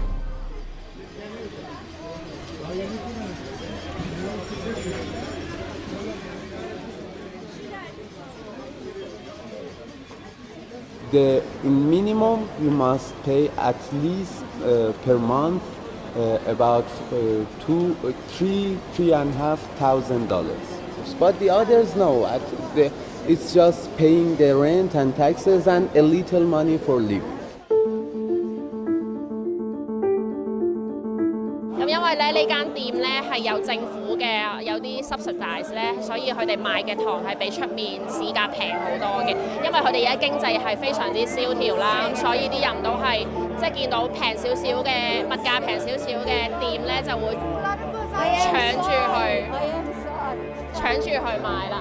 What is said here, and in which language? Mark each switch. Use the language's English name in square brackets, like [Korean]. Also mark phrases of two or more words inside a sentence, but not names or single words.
[English] The minimum you must pay at least per month about $3,500. But the others no. It's just paying the rent and taxes and a little money for living. [Cantonese] 咁因為咧呢間店咧係有政府嘅，有啲 subsidize 咧，所以佢哋賣嘅糖係比出面市價平好多嘅。因為佢哋而家經濟係非常之蕭條啦，咁所以啲人都係即係見到平少少嘅物價平少少嘅店咧，就會搶住去買啦。